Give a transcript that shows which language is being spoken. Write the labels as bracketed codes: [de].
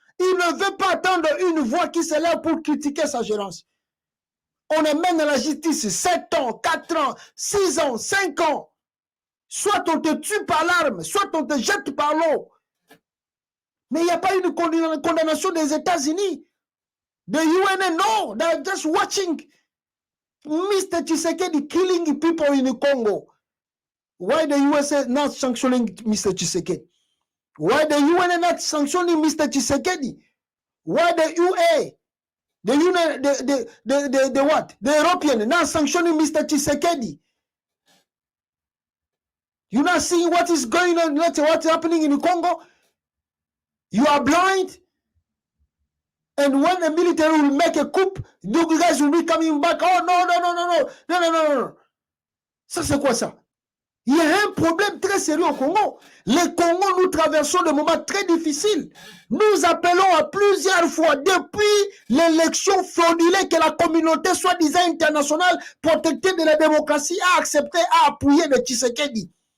[fr] Il ne veut pas attendre une voix qui s'élève pour critiquer sa gérance. On amène à la justice 7 ans, 4 ans, 6 ans, 5 ans. Soit on te tue par l'arme, soit on te jette par l'eau. Mais il n'y a pas eu de condamnation des États-Unis. [en] The UN, no, they're just watching Mr. Tshisekedi killing people in the Congo. Why the USA not sanctioning Mr. Tshisekedi? Why the UN not sanctioning Mr. Tshisekedi? Why the UA, the what? The European not sanctioning Mr. Tshisekedi? You not seeing what is going on, what's happening in the Congo? You are blind. And when the military will make a coup, you guys will be coming back. Oh no. [fr] Ça c'est quoi ça? Il y a un problème très sérieux au Congo. Le Congo, nous traversons des moments très difficiles. Nous appelons à plusieurs fois, depuis l'élection fraudulée que la communauté soi-disant internationale protectée de la démocratie a accepté, a appuyé le Tshisekedi.